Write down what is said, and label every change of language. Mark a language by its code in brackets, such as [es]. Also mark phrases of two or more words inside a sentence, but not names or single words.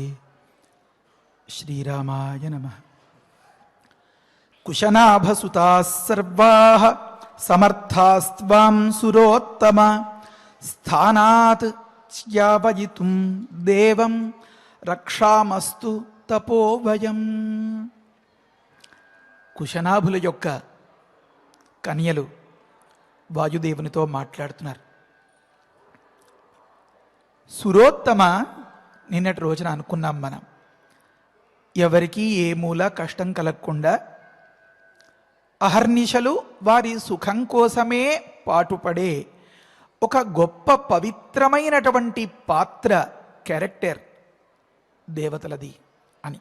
[sa] श्रीरामाय नमः। कुशनाभसुताः सर्वाः समर्थास्त्वां सुरोत्तम स्थानात् च्यापयितुं देवं रक्षामस्तु తపోవయం. [te] కుశనాభుల యొక్క కన్యలు వాయుదేవునితో మాట్లాడుతున్నారు. సురోత్తమ, నిన్నటి రోజున అనుకున్నాం మనం, ఎవరికి ఏ మూల కష్టం కలగకుండా అహర్నిశలు వారి సుఖం కోసమే పాటుపడే ఒక గొప్ప పవిత్రమైనటువంటి పాత్ర, క్యారెక్టర్ దేవతలది అని.